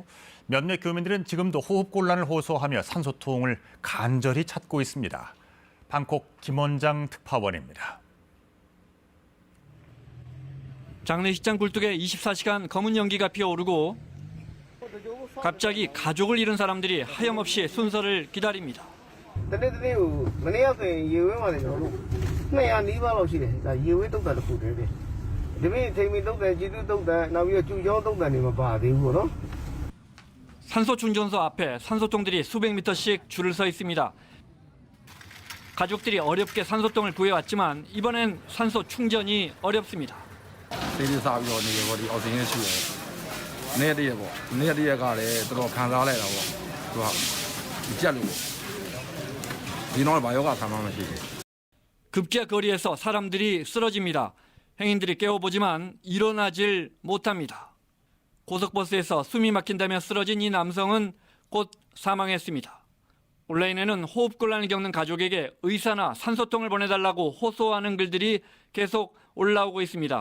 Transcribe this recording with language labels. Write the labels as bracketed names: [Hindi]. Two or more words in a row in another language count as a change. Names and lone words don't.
[Korean] 몇몇 교민들은 지금도 호흡곤란을 호소하며 산소통을 간절히 찾고 있습니다. 방콕 김원장 특파원입니다. 장례식장 굴뚝에 24시간 검은 연기가 피어오르고 갑자기 가족을 잃은 사람들이 하염없이 순서를 기다립니다. [Burmese] တနေ့မနေ့ကဆိုရင်ရေဝဲမှာလည်းကျွန်တော်တို့200နီးပါးလောက်ရှိတယ်ဒါရေဝဲတုတ်တန်တစ်ခုတည်းပဲဒီနေ့ထိန်မီတုတ်တန်ကျေးဇူးတုတ်တန်နောက်ပြီးတော့ကျူချောင်းတုတ်တန်တွေမပါသေးဘူးပေါ့နော် [Korean] 산소 충전소 앞에 산소통들이 수백 미터씩 줄을 서 있습니다. 가족들이 어렵게 산소통을 구해왔지만 이번엔 산소 충전이 어렵습니다. [Burmese] ဒီဒီစားပြီးတော့နေရောဒီအောက်ဆီဂျင်ရှိတယ်နေ့တည်းပေါ့နေ့တည်းကလည်းတော်တော်ခံစားလိုက်တာပေါ့သူကကြက်လို့ဒီတော့ဘာယောဂခံမှမရှိဘူး [Korean] 급기야 거리에서 사람들이 쓰러집니다. 행인들이 깨워보지만 일어나질 못합니다. 고속버스에서 숨이 막힌다며 쓰러진 이 남성은 곧 사망했습니다. 온라인에는 호흡곤란을 겪는 가족에게 의사나 산소통을 보내달라고 호소하는 글들이 계속 올라오고 있습니다.